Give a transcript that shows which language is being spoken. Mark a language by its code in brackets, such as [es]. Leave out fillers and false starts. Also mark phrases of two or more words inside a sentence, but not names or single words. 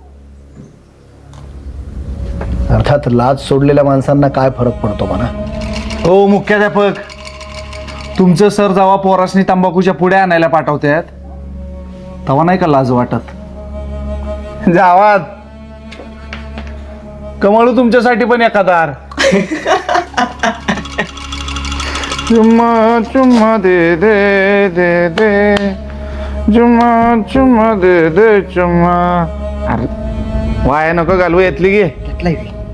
[mr] अर्थात लाज सोडलेल्या माणसांना काय फरक पडतो म्हणा. हो मुख्याध्यापक, तुमचं सर जेव्हा पोरासनी तंबाखूच्या पुड्या आणायला पाठवतात तेव्हा नाही का लाज वाटत? जावा कमाळू तुमच्यासाठी पण एखादार. [hi] चुम्मा चुम्मा दे दे दे दे, चुम्मा चुम्मा दे दे चुम्मा. [mr] अरे वाया नको घालू, येतली गे. घेतलाय